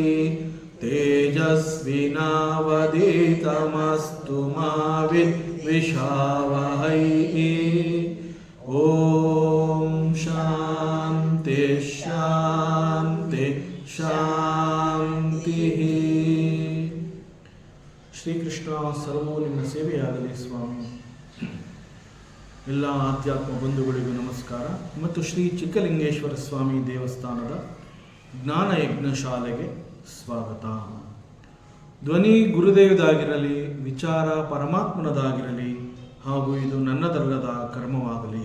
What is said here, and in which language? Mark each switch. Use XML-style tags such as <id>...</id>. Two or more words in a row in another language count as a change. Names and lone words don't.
<sa>तेजस्विनावधीतमस्तु मा विद्विषावहै। ओम शांति शांति शांति।</sa> <kn>ಶ್ರೀಕೃಷ್ಣ ಸರ್ವೋ ನಿಮ್ಮ ಸೇವೆಯಾಗಲಿ ಸ್ವಾಮಿ. ಎಲ್ಲ ಆಧ್ಯಾತ್ಮ ಬಂಧುಗಳಿಗೂ ನಮಸ್ಕಾರ ಮತ್ತು ಶ್ರೀ ಚಿಕ್ಕಲಿಂಗೇಶ್ವರ ಸ್ವಾಮಿ ದೇವಸ್ಥಾನದ ಜ್ಞಾನ ಯಜ್ಞಶಾಲೆಗೆ ಸ್ವಾಗತ. ಧ್ವನಿ ಗುರುದೇವದಾಗಿರಲಿ, ವಿಚಾರ ಪರಮಾತ್ಮನದಾಗಿರಲಿ, ಹಾಗೂ ಇದು ನನ್ನದಲ್ಲದ ಕರ್ಮವಾಗಲಿ.</kn>